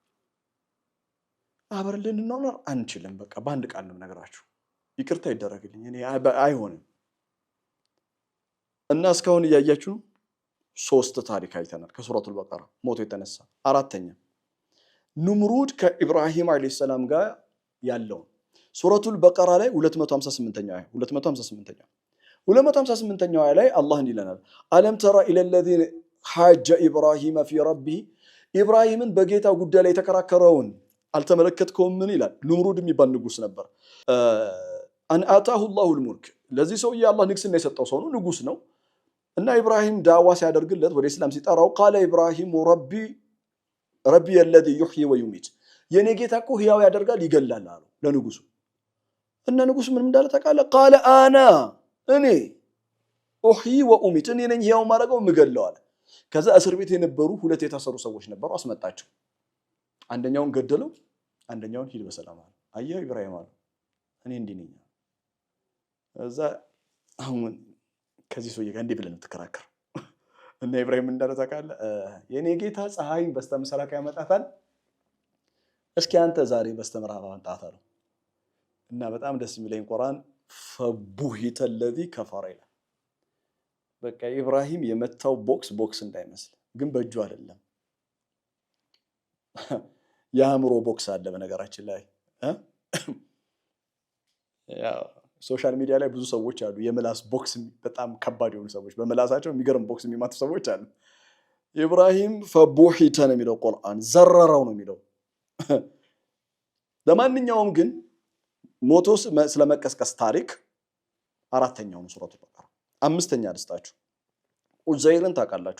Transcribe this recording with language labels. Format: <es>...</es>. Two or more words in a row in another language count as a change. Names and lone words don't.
<am>አብረን ልንኖር አንችልም በቃ ባንድ ቃል ነው ነገራችሁ ይቅርታ ይደረግልኝ እኔ አይሆንም እና እስካሁን ያያችሁ 3 ታሪክ አይተናል ከሱረቱል በቀራ ሞቶ የተነሳ አራተኛ ኑምሩድ ከኢብራሂም አለይሂ ሰላም ጋር ያለው ሱረቱል በቀራ ላይ 258ኛው አያ ላይ አላህ እንዲለናል</am> <ar>ألم تر إلى الذين حاج ابراهيم في ربه</ar> <am>ኢብራሂምን በጌታ ጉዳይ ላይ ተከራከረውን አልተመለከትከውም ምን ይላል ኑምሩድ የሚባል ንጉስ ነበር</am> <ar>أن آتاه الله الملك</ar> <am>ለዚህ ሰው ያላህ ንግስና የሰጠው ሰው ነው ንጉስ ነው እና ኢብራሂም ዳዋ ሲያደርግለት ወደ እስላም ሲጠራው</am> <ar>قال ابراهيم ربي الذي يحيي ويميت</ar> <am>የኔ ጌታ እኮ ህያው ያደርጋል ይገላል አሉ ለንጉሱ እና ንጉሱ ምን እንዳለ ተቃለ</am> <ar>قال انا</ar> <am>እኔ</am> <ar>احيي واميت</ar> <am>እኔ ነኝ ህያው ማረገው ምገለው አለ ከዛ እስር ቤት የነበሩ ሁለት የታሰሩ ሰዎች ነበሩ አስመጣቸው አንደኛውን ገደለው አንደኛውን ሂድ በሰላም አለ አየህ ኢብራሂም አለ እኔ እንዲህ ነኝ እዛ አሁን ከዚህ ሰውዬ ጋር እንዲህ ብለን ተከራከረ እና ኢብራሂም እንዳለ ተቃለ የኔ ጌታ ፀሐይን በስተምስራቅ ያመጣታል እስኪ አንተ ዛሬ በስተምዕራብ አምጣት አለው እና በጣም ደስ የሚለኝ ቁርአን</am> <ar>فبهت الذي كفر</ar> <am>ይላል በቃ ኢብራሂም የመታው ቦክስ እንዳይመስል ግን በእጁ አይደለም ያምሮ ቦክስ አለ በነገራችን ላይ ያው ሶሻል ሚዲያ ላይ ብዙ ሰዎች አሉ የምላስ ቦክስ በጣም ከባድ የሆኑ ሰዎች በመላሳቸው የሚገርም ቦክስ የሚማቱ ሰዎች አሉ ኢብራሂም فبهت ነው የሚለው ቁርአን ዘረራው ነው የሚለው ለማንኛውም ግን ሞቶስ ስለመቀስቀስ ታሪክ አራተኛው ሱረቱ በቀራ አምስተኛ ልስጣችሁ። ኡዘይርን ታውቃላችሁ?</am>